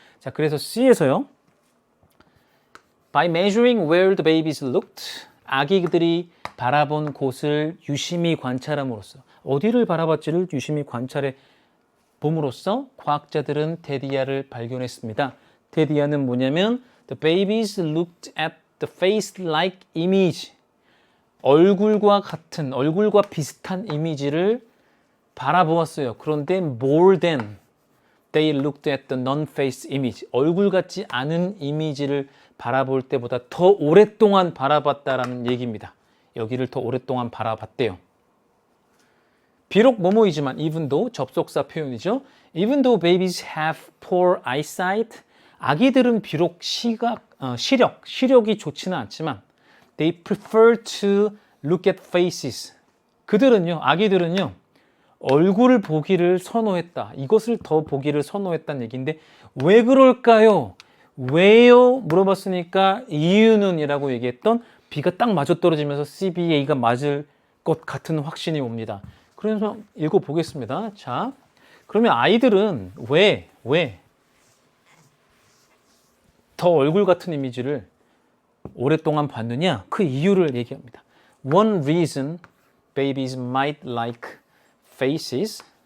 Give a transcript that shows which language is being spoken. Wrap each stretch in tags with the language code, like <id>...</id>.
<ko>자, 그래서 C에서요.</ko> <en>By measuring where the babies looked,</en> <ko>아기들이 바라본 곳을 유심히 관찰함으로써 어디를 바라봤지를 유심히 관찰해 봄으로써 과학자들은 데디아를 발견했습니다. 데디아는 뭐냐면</ko> <en>The babies looked at the face-like image.</en> <ko>얼굴과 같은, 얼굴과 비슷한 이미지를 바라보았어요. 그런데</ko> <en>more than they looked at the non-face image.</en> <ko>얼굴 같지 않은 이미지를 바라볼 때보다 더 오랫동안 바라봤다라는 얘기입니다. 여기를 더 오랫동안 바라봤대요. 비록 뭐뭐이지만 even though 접속사 표현이죠.</ko> <en>Even though babies have poor eyesight.</en> <ko>아기들은 비록 시력이 좋지는 않지만</ko> <en>they prefer to look at faces.</en> <ko>그들은요, 아기들은요, 얼굴을 보기를 선호했다. 이것을 더 보기를 선호했다는 얘기인데 왜 그럴까요? 왜요? 물어봤으니까 이유는 이라고 얘기했던 B가 딱 맞아떨어지면서 CBA가 맞을 것 같은 확신이 옵니다. 그래서 읽어보겠습니다. 자, 그러면 아이들은 왜 더 얼굴 같은 이미지를 오랫동안 봤느냐? 그 이유를 얘기합니다.</ko> <en>One reason babies might like faces.</en>